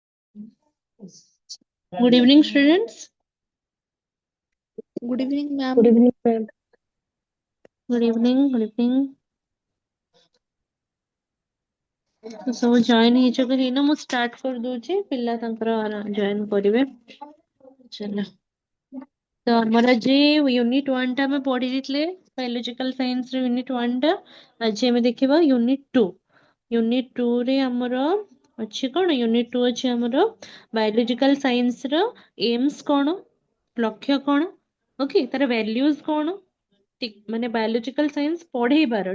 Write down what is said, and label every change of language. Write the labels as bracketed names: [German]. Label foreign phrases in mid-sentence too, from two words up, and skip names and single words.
[English] Good evening, students. Good evening, Good ma'am. evening, ma'am. Good evening. Good evening. [Hindi] तो सब [Odia] जॉइन ହେଇଛ କି ହେଇନା ମୁଁ ଷ୍ଟାର୍ଟ କରି ଦଉଛି ପିଲା ତାଙ୍କର ଜଏନ୍ କରିବେ ଚलो ତ ଆମର ଆଜି ୟୁନିଟ୍ 1 ଟା ଆମେ ପଢି ଦେଇଥିଲେ [English] biological science [Odia] ର ୟୁନିଟ୍ 1 ଟା ଆଜି ଆମେ ଦେଖିବା ୟୁନିଟ୍ 2 ୟୁନିଟ୍ 2 ରେ ଆମର ଅଛି କଣ ୟୁନିଟ୍ 2 ଅଛି ଆମର [English] biological science [Odia] ର ଏମ୍ସ କଣ ଲକ୍ଷ୍ୟ କଣ ଓକେ ତାର ଭ୍ୟାଲ୍ୟୁଜ କଣ ମାନେ [English] biological science [Odia] ପଢେଇବାର